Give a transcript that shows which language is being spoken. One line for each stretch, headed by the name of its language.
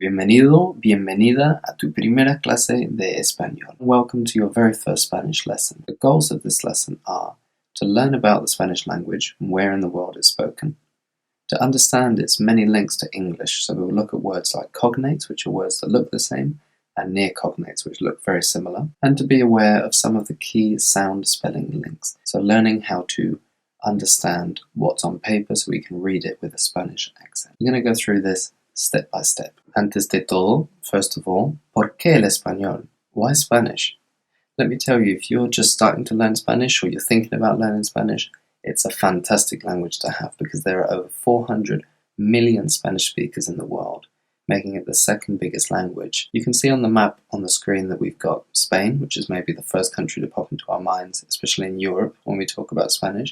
Spanish: Bienvenido, bienvenida a tu primera clase de español.
English: Welcome to your very first Spanish lesson. The goals of this lesson are to learn about the Spanish language and where in the world it's spoken, to understand its many links to English, so we'll look at words like cognates, which are words that look the same, and near cognates, which look very similar, and to be aware of some of the key sound spelling links, so learning how to understand what's on paper so we can read it with a Spanish accent. We're going to go through this step by step.
Spanish: Antes de todo,
English: first of all,
Spanish: ¿por qué el español?
English: Why Spanish? Let me tell you, if you're just starting to learn Spanish or you're thinking about learning Spanish, it's a fantastic language to have because there are over 400 million Spanish speakers in the world, making it the second biggest language. You can see on the map on the screen that we've got Spain, which is maybe the first country to pop into our minds, especially in Europe when we talk about Spanish.